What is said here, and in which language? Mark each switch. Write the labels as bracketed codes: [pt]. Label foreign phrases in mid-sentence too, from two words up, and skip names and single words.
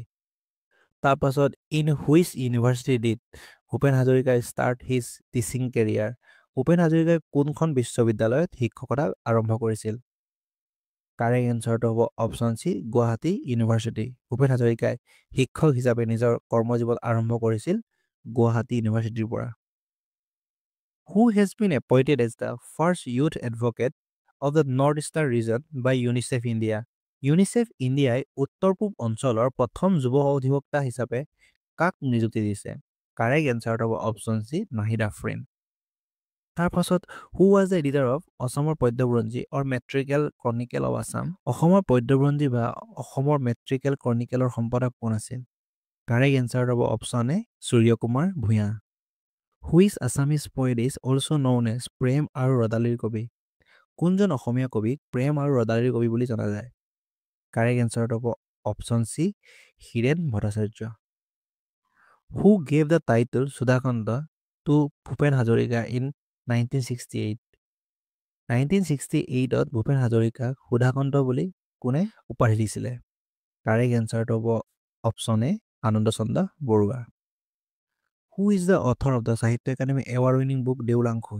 [as] তাৰ পাছত [en] in which university did Bhupen Hazarika start his teaching career? [as] ভূপেন হাজৰিকাই কোনখন বিশ্ববিদ্যালয়ত শিক্ষকতা আৰম্ভ কৰিছিল? [en] correct answer হ'ব option C Guwahati University. [as] ভূপেন হাজৰিকাই শিক্ষক হিচাপে নিজৰ কৰ্মজীৱন আৰম্ভ কৰিছিল গুৱাহাটী ইউনিভাৰ্চিটিৰ পৰা। [en] Who has been appointed as the first youth advocate of the Northeastern region by UNICEF India? [as] UNICEF ইণ্ডিয়াই উত্তৰ পূব অঞ্চলৰ প্ৰথম যুৱ অধিবক্তা হিচাপে কাক নিযুক্তি দিছে? [en] correct answer হ'ব option C নাহিদ আফৰিন। [as] তাৰ পাছত [en] who was the editor of অসমৰ পদ্যবুৰঞ্জী or metrical chronicle of Assam? [as] অসমৰ পদ্যবুৰঞ্জী বা অসমৰ মেট্ৰিকেল ক্ৰনিকেলৰ সম্পাদক কোন আছিল? [en] correct answer হ'ব option A সূৰ্য কুমাৰ ভূঞা। which Assamese poet is also known as প্ৰেম আৰু ৰদালিৰ কবি? [as] কোনজন অসমীয়া কবিক প্ৰেম আৰু ৰদালিৰ কবি বুলি জনা যায়? [en] correct answer হ'ব option C হীৰেন ভট্টাচাৰ্য। who gave the title Sudhakanta to Bhupen Hazarika in 1968? [as] 1968ত ভূপেন হাজৰিকাক সুধাকান্ত বুলি কোনে উপাধি দিছিলে? [en] correct answer হ'ব option A আনন্দ চন্দ্ৰ বৰুৱা। who is the author of the Sahitya Akademi award winning book Deulangkhui?